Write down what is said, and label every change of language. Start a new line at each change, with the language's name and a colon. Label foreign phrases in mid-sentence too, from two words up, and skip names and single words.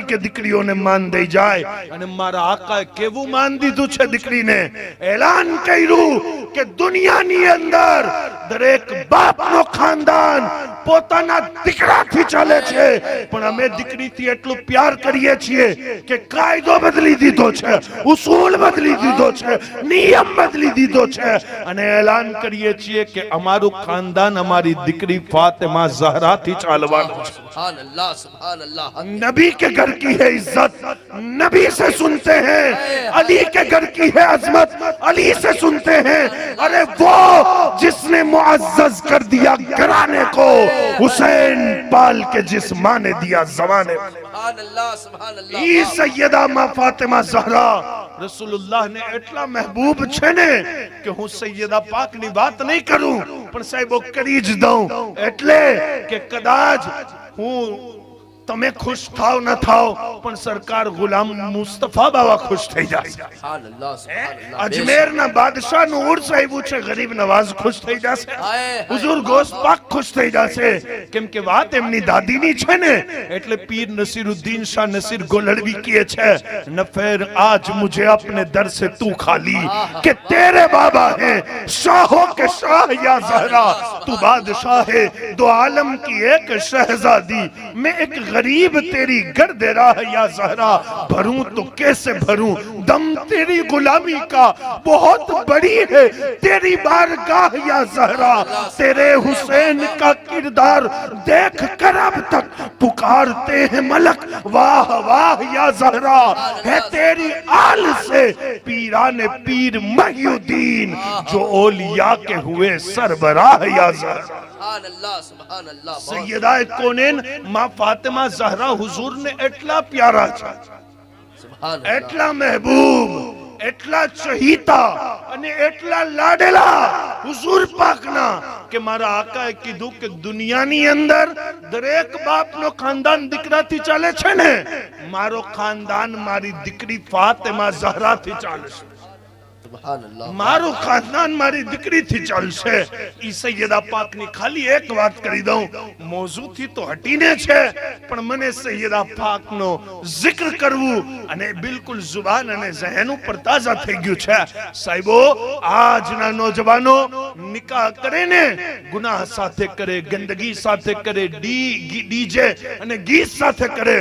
Gujarati: કે દીકરીઓને માન દઈ જાય અને મારા આકાએ કેવું માન દીધું છે દીકરીને એલાન કર્યું કે દુનિયાની અંદર દરેક બાપનો ખાનદાન પોતાના દીકરાથી ચાલે છે પણ અમે દીકરીથી એટલું પ્યાર કરીએ છીએ કે કાયદો બદલી દીધો છે ઉસૂલ બદલી દીધો છે નિયમ બદલી દીધો છે અને એલાન કરીએ છીએ કે અમારું ખાનદાન અમારી દીકરી ફાતિમા ઝહરા થી ચાલવાનું છે
Arabic: سبحان الله سبحان الله
Urdu: نبی کے گھر کی ہے عزت نبی سے سنتے ہیں علی کے گھر کی ہے عظمت علی سے سنتے ہیں ارے وہ جس نے معزز کر دیا گھرانے کو حسین پال کے جس ماں نے دیا زمانے
Arabic: سبحان الله سبحان الله
Gujarati: ઈ સૈયદા માં ફાતિમા ઝહરા રસૂલુલ્લાહ ને એટલા મહેબૂબ છે ને કે હું સૈયદા પાક ની વાત નહીં કરું પણ સાહેબો કરી જ દઉં એટલે કે કદાચ હું તમે ખુશ થાવ ન થાવ પણ સરકાર ગુલામ મુસ્તફા બાવા ખુશ થઈ જાય
Arabic: سبحان الله سبحان الله
Gujarati: અજમેરના બાદશાહનું ઉર્સ આવ્યું છે ગરીબ નવાઝ ખુશ થઈ જશે હુઝુર ગોસ્ત પાક ખુશ થઈ જશે કેમ કે વાત એમની દાદીની છે ને એટલે પીર નસીરુદ્દીન શાહ નસીર ગોલડવી કહે છે
Urdu: نہ پھیر آج مجھے اپنے در سے تو خالی کہ تیرے بابا ہیں شاہوں کے شاہ یا زہرا تو بادشاہ ہے دو عالم کی ایک شہزادی میں ایک قریب تیری گرد راہ یا زہرا، بھروں تو کیسے بھروں دم تیری غلامی کا، بہت بڑی ہے تیری بارگاہ یا زہرا، تیرے حسین کا کردار دیکھ کر اب تک پکارتے ہیں ملک، واہ واہ یا زہرا، ہے تیری آل سے پیران پیر محی الدین، جو اولیا کے ہوئے سربراہ یا زہرا.
Arabic: سبحان الله، سبحان الله.
Gujarati: સૈયદા કોનેન માં ફાતિમા ઝહરા હુજૂર ને એટલા પ્યારા છે,
Arabic: سبحان الله.
Gujarati: એટલા મહેબૂબ, એટલા ચહીતા અને એટલા લાડેલા હુજૂર પાકના કે મારા આકાએ કીધું કે દુનિયાની અંદર દરેક બાપનો ખાનદાન દીકરાથી ચાલે છે ને, મારો ખાનદાન મારી દીકરી ફાતિમા ઝહરાથી ચાલશે,
Arabic: سبحان الله.
Gujarati: મારું ખાનદાન મારી દીકરીથી ચાલશે। ઈ સૈયદા પાકની ખાલી એક વાત કરી દઉં, મોઝુથી તો હટીને છે, પણ મને સૈયદા પાકનો જિક્ર કરવું અને બિલકુલ જુબાન અને ઝહેન ઉપર તાજા થઈ ગયું છે। સાહેબો, આજના નોજવાનો નિકાહ કરે ને ગુનાહ સાથે કરે, ગંદગી સાથે કરે, ડીજે અને ગીત સાથે કરે।